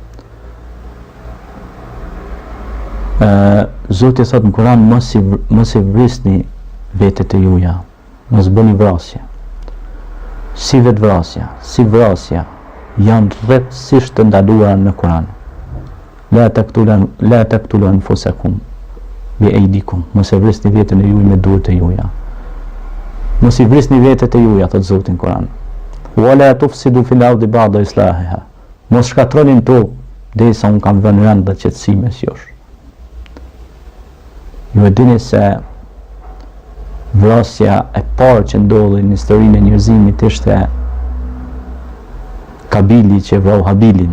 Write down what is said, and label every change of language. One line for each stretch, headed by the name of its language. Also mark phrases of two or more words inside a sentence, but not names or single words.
Albanian: Zoti thot në Kur'an, mos i vrisni vetët e juja, mos bëni vrasje. Si vetë vrasja, si vrasja, janë rrethësisht të ndaluara në Kur'an.
Arabic: لا تقتلوا أنفسكم بأيديكم,
Albanian: mos e vrisni veten e juaj me duart e juaja. Mos i vrisni vetët e juaja, thot Zoti në Kur'an.
Arabic: ولا تفسدوا في الأرض بعد إصلاحها.
Albanian: Mos shkatronin tokë derisa unë kam vënë rënd dhe qetësi mes jush. Ju e dini se vrasja e parë që ndodhi në historinë e njerëzimit ishte Kabili që vrau Habilin.